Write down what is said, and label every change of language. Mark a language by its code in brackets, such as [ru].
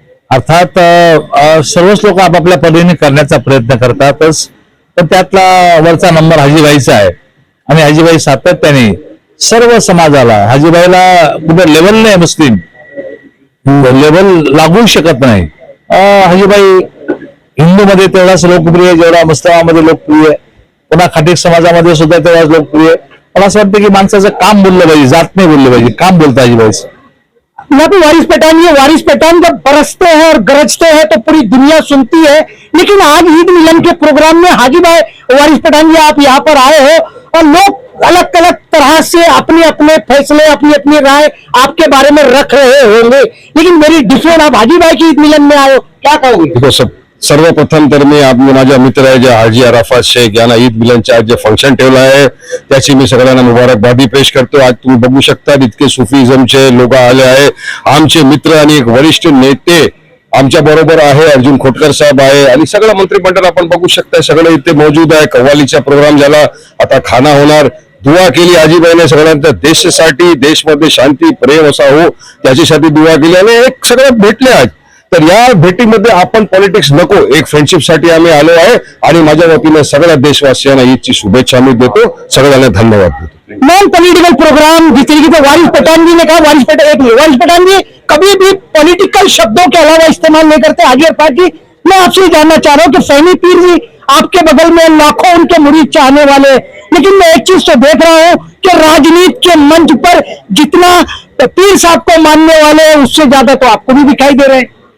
[mr] अर्थात सर्वच लोक आपापल्या परीने करण्याचा प्रयत्न करतातच, पण त्यातला वरचा नंबर हाजीबाईचा आहे आणि हाजीबाई सातत्याने सर्व समाजाला, हाजीबाईला कुठे लेवल नाही, मुस्लिम लेवल लागू शकत नाही। हाजीबाई हिंदूमध्ये तेवढाच लोकप्रिय जेवढा मुस्लिमांमध्ये लोकप्रिय, पुन्हा खाटीक समाजामध्ये सुद्धा तेवढाच लोकप्रिय। मला असं वाटतं की माणसाचं काम बोललं पाहिजे, जात नाही बोललं पाहिजे, काम बोलतं हाजीबाई। [hi] यहाँ पे वारिस पठान, ये वारिस पठान जब बरसते हैं और गरजते हैं तो पूरी दुनिया सुनती है, लेकिन आज ईद मिलन के प्रोग्राम में हाजी भाई वारिस पठान जी आप यहाँ पर आए हो और लोग अलग अलग तरह से अपने अपने फैसले, अपनी अपनी राय आपके बारे में रख रहे होंगे, लेकिन मेरी डिफरेंट आप हाजी भाई की ईद मिलन में आए हो, क्या कहोगे? [mr] सर्वप्रथम तर मी माझ्या मित्र आहे जे हाजी अराफात शेख यांना ईद मिलनचे आज जे फंक्शन ठेवलं आहे त्याची मी सगळ्यांना मुबारकबादी पेश करतो। आज तुम्ही बघू शकता इतके सुफीझमचे लोक आले आहे, आमचे मित्र आणि एक वरिष्ठ नेते आमच्या बरोबर आहे, अर्जुन खोटकर साहेब आहे आणि सगळं मंत्रिमंडळ आपण बघू शकता सगळे इथे मौजूद आहे। कव्वालीचा प्रोग्राम झाला, आता खाना होणार। दुआ केली हाजीबाईने सगळ्यांच्या देशासाठी, देशमध्ये शांती प्रेम असा हो त्याच्यासाठी दुआ केली आणि एक सगळं भेटले आज। तर या भेटीमध्ये आपण पॉलिटिक्स नको, एक फ्रेंडशिप साठी आम्ही आलो आहे आणि माझ्या वतीने सगळ्या देशवासियांना ईदची शुभेच्छा मी देतो, सगळ्यांना धन्यवाद देतो। [hi] नॉन पॉलिटिकल प्रोग्राम जिस तरीके से वारिस पठान जी ने कहा, वारिस पठान जी कभी भी पॉलिटिकल शब्दों के अलावा इस्तेमाल नहीं करते। हाजी अरफात जी, मैं आपसे जानना चाह रहा हूँ कि फहमी पीर जी आपके बगल में लाखों उनके मुरीद चाहने वाले, लेकिन मैं एक चीज तो देख रहा हूँ कि राजनीति के मंच पर जितना पीर साहब को मानने वाले हैं उससे ज्यादा तो आपको भी दिखाई दे रहे हैं।